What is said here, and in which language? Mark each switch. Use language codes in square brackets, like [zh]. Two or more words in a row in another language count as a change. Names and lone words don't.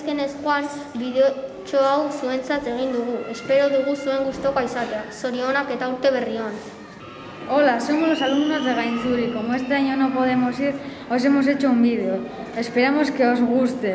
[eu] ez joan, bideotxo hau zuentzat egin dugu. Espero dugu zuen gustokoa izatea. Zorionak eta urte berri on. [es] Hola, somos los alumnos de Gainzuri. Como este año no podemos ir, os hemos hecho un vídeo. Esperamos que os guste.